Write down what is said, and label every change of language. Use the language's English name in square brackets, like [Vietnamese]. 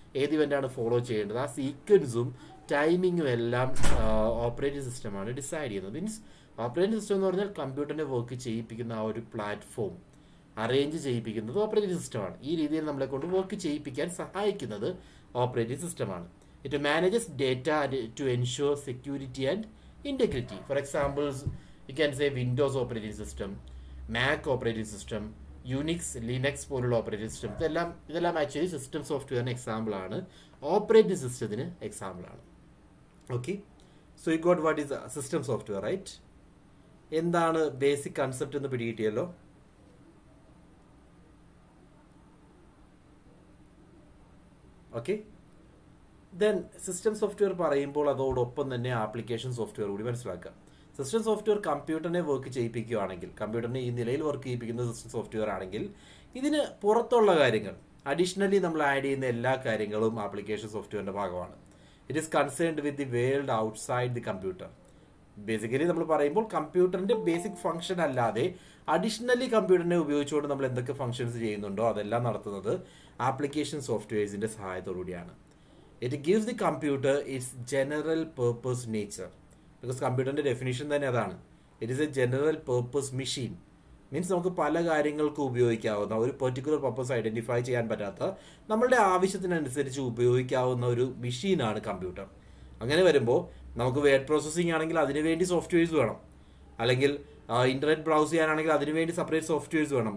[Malayalam] ഏത് ഇവൻ്റാണ് ഫോളോ ചെയ്യേണ്ടത്, ആ സീക്വൻസും ടൈമിങ്ങും എല്ലാം ഓപ്പറേറ്റിംഗ് സിസ്റ്റമാണ് ഡിസൈഡ് ചെയ്യുന്നത്. മീൻസ് ഓപ്പറേറ്റിംഗ് സിസ്റ്റം എന്ന് പറഞ്ഞാൽ കമ്പ്യൂട്ടറിൻ്റെ വർക്ക് ചെയ്യിപ്പിക്കുന്ന ആ ഒരു പ്ലാറ്റ്ഫോം അറേഞ്ച് ചെയ്യിപ്പിക്കുന്നത് ഓപ്പറേറ്റിംഗ് സിസ്റ്റമാണ്. ഈ രീതിയിൽ നമ്മളെ കൊണ്ട് വർക്ക് ചെയ്യിപ്പിക്കാൻ സഹായിക്കുന്നത് ഓപ്പറേറ്റിംഗ് സിസ്റ്റമാണ്. [English] It manages data to ensure security and integrity. For examples, you can say Windows operating system, Mac operating system, Unix, Linux [Malayalam] പോലുള്ള ഓപ്പറേറ്റിംഗ് സിസ്റ്റം. ഇതെല്ലാം ആക്ച്വലി സിസ്റ്റം സോഫ്റ്റ്വെയറിന് എക്സാമ്പിൾ ആണ്, ഓപ്പറേറ്റിംഗ് സിസ്റ്റത്തിന് എക്സാമ്പിൾ ആണ്. [English] Okay, so you got what is system software, right? [Malayalam] എന്താണ് basic concept എന്ന് പിടികിട്ടിയല്ലോ. Okay, then system software പറയുമ്പോൾ അതോടൊപ്പം തന്നെ ആപ്ലിക്കേഷൻ സോഫ്റ്റ്വെയർ കൂടി മനസ്സിലാക്കാം. സിസ്റ്റം സോഫ്റ്റ്വെയർ കമ്പ്യൂട്ടറിനെ വർക്ക് ചെയ്യിപ്പിക്കുകയാണെങ്കിൽ, കമ്പ്യൂട്ടറിനെ ഈ നിലയിൽ വർക്ക് ചെയ്യിപ്പിക്കുന്ന സിസ്റ്റം സോഫ്റ്റ്വെയർ ആണെങ്കിൽ, ഇതിന് പുറത്തുള്ള കാര്യങ്ങൾ അഡീഷണലി നമ്മൾ ആഡ് ചെയ്യുന്ന എല്ലാ കാര്യങ്ങളും ആപ്ലിക്കേഷൻ സോഫ്റ്റ്വെയറിന്റെ ഭാഗമാണ്. [English] It is concerned with the world outside the computer. [Malayalam] Basically നമ്മൾ പറയുമ്പോൾ കമ്പ്യൂട്ടറിന്റെ ബേസിക് ഫംഗ്ഷൻ അല്ലാതെ അഡീഷണലി കമ്പ്യൂട്ടറിനെ ഉപയോഗിച്ചുകൊണ്ട് നമ്മൾ എന്തൊക്കെ ഫംഗ്ഷൻസ് ചെയ്യുന്നുണ്ടോ അതെല്ലാം നടത്തുന്നത് application സോഫ്റ്റ്വെയർസിന്റെ സഹായത്തോടുകൂടിയാണ്. [English] It gives the computer its general purpose nature. Because [Malayalam] കമ്പ്യൂട്ടറിന്റെ ഡെഫിനിഷൻ തന്നെ അതാണ്. [English] It is a general purpose machine. [Malayalam] Means നമുക്ക് പല കാര്യങ്ങൾക്ക് ഉപയോഗിക്കാവുന്ന, ഒരു പെർട്ടിക്കുലർ പർപ്പസ് ഐഡന്റിഫൈ ചെയ്യാൻ പറ്റാത്ത, നമ്മളുടെ ആവശ്യത്തിനനുസരിച്ച് ഉപയോഗിക്കാവുന്ന ഒരു മെഷീനാണ് കമ്പ്യൂട്ടർ. അങ്ങനെ വരുമ്പോൾ നമുക്ക് വേർഡ് പ്രോസസ്സിംഗ് ആണെങ്കിൽ അതിനുവേണ്ടി സോഫ്റ്റ്വെയർസ് വേണം, അല്ലെങ്കിൽ ഇന്റർനെറ്റ് ബ്രൗസ് ചെയ്യാനാണെങ്കിൽ അതിനുവേണ്ടി സെപ്പറേറ്റ് സോഫ്റ്റ്വെയർസ് വേണം.